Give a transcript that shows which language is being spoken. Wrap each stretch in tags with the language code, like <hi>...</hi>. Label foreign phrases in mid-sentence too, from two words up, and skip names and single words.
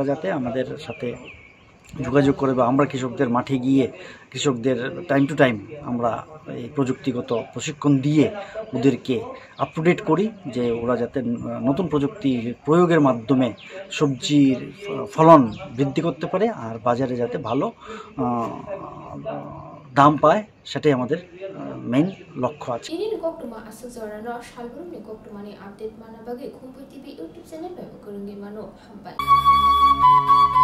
<bn>যাতে আমাদের সাথে যোগাযোগ করে বা আমরা কৃষকদের মাঠে গিয়ে কৃষকদের</bn> <en>time to time</en> <bn>আমরা এই প্রযুক্তিগত প্রশিক্ষণ দিয়ে ওদেরকে</bn> <en>up to date</en> <bn>করি যে ওরা যাতে নতুন প্রযুক্তি প্রয়োগের মাধ্যমে সবজির ফলন বৃদ্ধি করতে পারে আর বাজারে যাতে ভালো দাম পায় সেটাই আমাদের মেইন লক্ষ্য আছে।</bn> <trp>ini koktuma asojorano salburni koktumani update mana bagi khumpu tv</trp> <en>youtube channel</en> <trp>bebo kurungi mano hambai</trp>